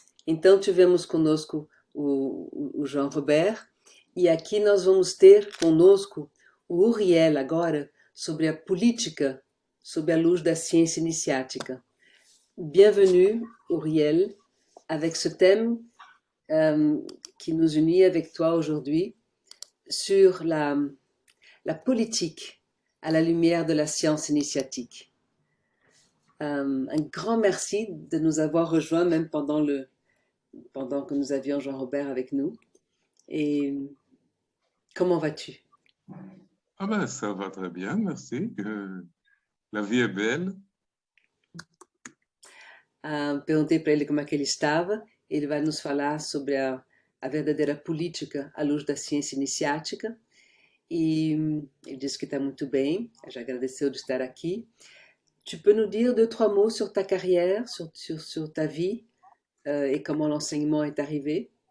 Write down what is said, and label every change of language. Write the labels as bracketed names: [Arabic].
[Portuguese] Então tivemos conosco o João Robert e aqui nós vamos ter conosco o Uriel agora sobre a política sob a luz da ciência iniciática. [French] Bienvenue Uriel avec ce thème qui nous unit avec toi aujourd'hui sur la politique à la lumière de la science initiatique. Un grand merci de nous avoir rejoints même pendant que nous avions Jean-Robert avec nous. Et comment vas-tu? Ah ben, ça va très bien, merci. La vie est belle. [Portuguese] Perguntei para ele como é que ele estava. Ele vai nos falar sobre a verdadeira política à luz da ciência iniciática. E ele disse que está muito bem, já agradeceu de estar aqui. [French] Tu peux nous dire deux, trois mots sur ta carrière, sur ta vie et comment l'enseignement est arrivé?